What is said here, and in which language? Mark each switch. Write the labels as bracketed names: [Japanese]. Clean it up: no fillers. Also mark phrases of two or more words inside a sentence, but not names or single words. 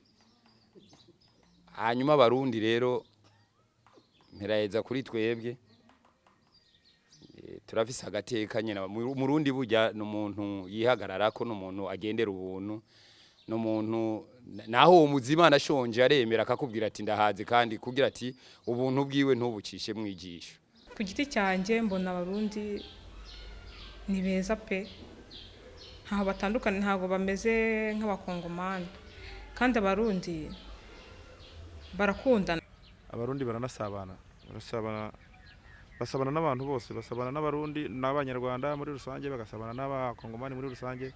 [Rundi] Hanyuma abarundi rero mpiraheza kuri twebwe turafise agateka nyina umurundi burya n'umuntu yihagararako, n'umuntu agendera ubuntu, n'umuntu naho umuzima nashonje aremera akakubwira ati ndahaze kandi kugira ati ubuntu bwiwe ntubucishe mwijisho. [Kinyarwanda] Ku giti cyanjye mbona abarundi ni beza pe, ntaho batandukanye, ntago bameze nk'abakongomani, kandi abarundi barakundana. Abarundi baranasabana, basabana n'abantu bose, basabana n'abarundi n'abanyarwanda muri rusange, bagasabana n'abakongomani muri rusange.